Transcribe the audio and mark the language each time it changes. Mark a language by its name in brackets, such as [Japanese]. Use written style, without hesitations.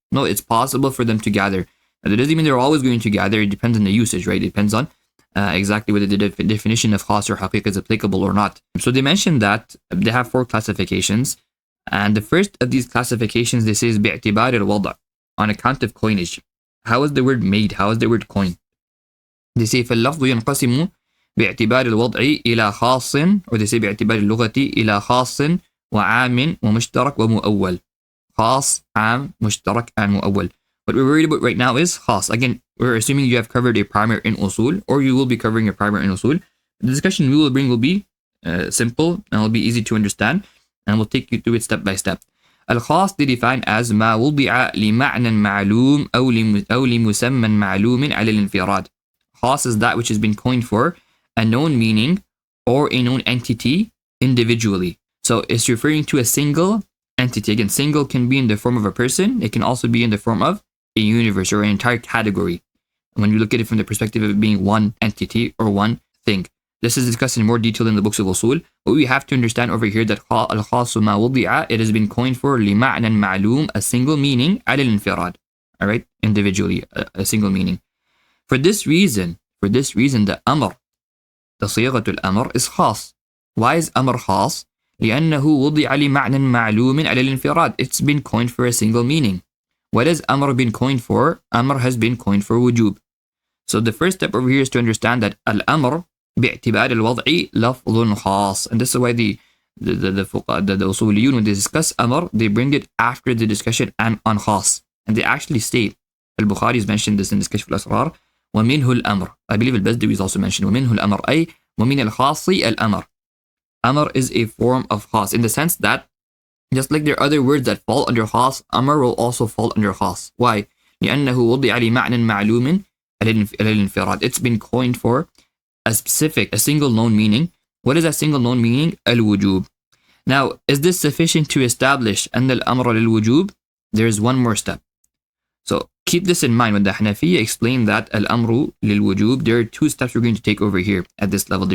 [English] No, it's possible for them to gather. Now, that doesn't mean they're always going to gather. It depends on the usage, right? It depends on exactly whether the definition of khas or haqiqah is applicable or not. So they mentioned that they have 4 classifications, and the first of these classifications, they say, is bi'tibar al-wada', on account of coinage. How is the word made? How is the word coined? They say [Arabic] فاللفظ ينقسم باعتبار الوضع إلى خاص, [English] or they say [Arabic] باعتبار اللغة إلى خاص وعام ومشترك ومؤول. خاص, عام, مشترك, and مؤول. [English] What we're worried about right now is khas. Again, we're assuming you have covered a primer in usul, or you will be covering a primer in usul. The discussion we will bring will be simple and will be easy to understand, and we'll take you through it step by step. Al-khas they define as [Arabic] ما وضع لمعنى معلوم أو لمسمى معلوم على الانفراد. [English] Khas is that which has been coined for a known meaning or a known entity individually. So it's referring to a single entity. Again, single can be in the form of a person. It can also be in the form of a universe or an entire category. When you look at it from the perspective of it being one entity or one thing. This is discussed in more detail in the books of usul. But we have to understand over here that al-khasu ma wudi'a, it has been coined for [Arabic] لمعنى معلوم, [English] a single meaning, [Arabic] على الانفراد. [English] Alright, individually, a single meaning. For this reason, the amr, the صيغة al-amr is khas. Why is amr khas? [Arabic] لأنه وضع لمعنى معلوم على الانفراد. [English] It's been coined for a single meaning. What has amr been coined for? Amr has been coined for wujub. So the first step over here is to understand that al-amr [Arabic] باعتبار الوضع لفظ خاص. [English] And this is why the usuliyyun, when they discuss amr, they bring it after the discussion on khas. And they actually state, al-Bukhari has mentioned this in the Kashf al-Asrar, [Arabic] ومنه الأمر. [English] I believe al-Bazdawi is also mentioned, [Arabic] ومنه الأمر, أي ومن الخاص الأمر. [English] Amr is a form of khas, in the sense that just like there are other words that fall under khas, amr will also fall under khas. Why? [Arabic] لأنه وضع لمعنى معلوم على الانفراد. [English] It's been coined for a single known meaning. What is that single known meaning? Al-Wujoob. Now, is this sufficient to establish [Arabic] أن الأمر للوجوب? [English] There is one more step. So keep this in mind when the Hanafiyyah explain that al-Amru lil-Wujoob, there are 2 steps we're going to take over here at this level.